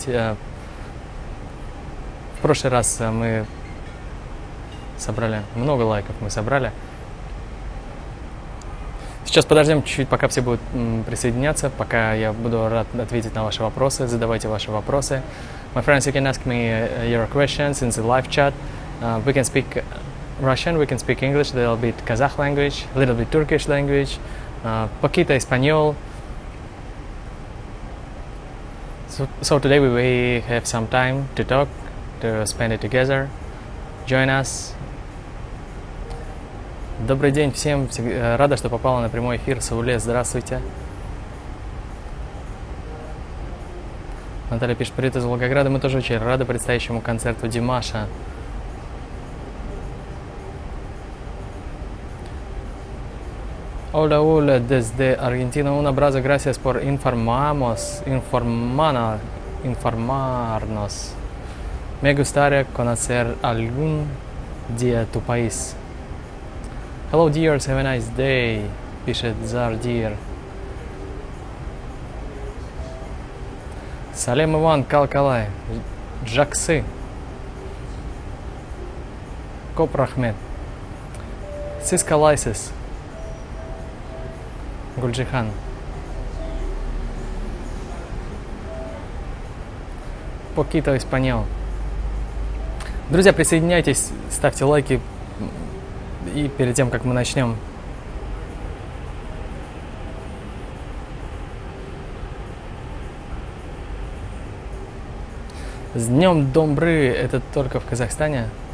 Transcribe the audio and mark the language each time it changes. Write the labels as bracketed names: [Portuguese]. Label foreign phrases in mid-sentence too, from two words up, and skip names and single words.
[Russian] В прошлый раз мы собрали много лайков, Сейчас подождем чуть-чуть, пока все будут присоединяться, пока я буду рад ответить на ваши вопросы. Задавайте ваши вопросы. [English] My friends, you can ask me your questions in the live chat. We can speak Russian, we can speak English, a little bit Kazakh language, a little bit Turkish language, [Spanish] poquito español. [English] So today we have some time to talk, to spend it together. Join us. [Russian] Добрый день всем. Рада, что попала на прямой эфир. Сауле, здравствуйте. Наталья пишет, привет из Волгограда. Мы тоже очень рады предстоящему концерту Димаша. [Spanish] Hola, hola, desde Argentina. Un abrazo, gracias por informarnos. Me gustaría conocer algún día tu país. [English] Hello, dears, have a nice day, [Russian] пишет Зардир. Салем Иван, Калкалай, Жаксы, Копрахмет, Сискалайсис, Гульджихан. Poquito español. Друзья, присоединяйтесь, ставьте лайки. И перед тем, как мы начнем, с Днем Домбры, это только в Казахстане?